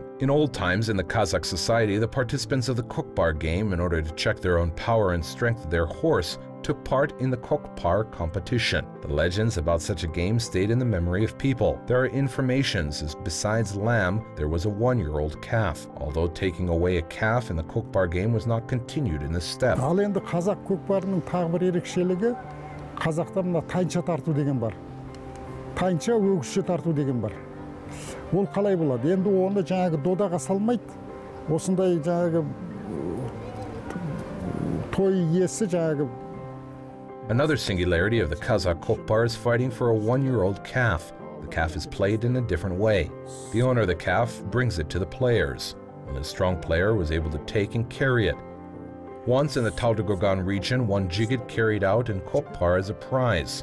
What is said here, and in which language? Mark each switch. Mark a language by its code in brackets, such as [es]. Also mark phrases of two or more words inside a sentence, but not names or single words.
[en] In old times in the Kazakh society, the participants of the Kokpar game, in order to check their own power and strength of their horse, took part in the Kokpar competition. The legends about such a game stayed in the memory of people. There are informations as besides lamb, there was a 1-year-old calf, although taking away a calf in the Kokpar game was not continued in this step. [kk] Қазақта мына тайынша тарту деген бар. Тайынша өгізше тарту деген бар. Ол қалай болады? Енді оны жаңағы додаға салмайды. Осындай жаңағы той иесі жаңағы. [en] Another singularity of the Kazakh Kokpar is fighting for a 1-year-old calf. The calf is played in a different way. The owner of the calf brings it to the players, and the strong player was able to take and carry it. Once in the Taldygogan region, one jigit carried out in Kokpar as a prize.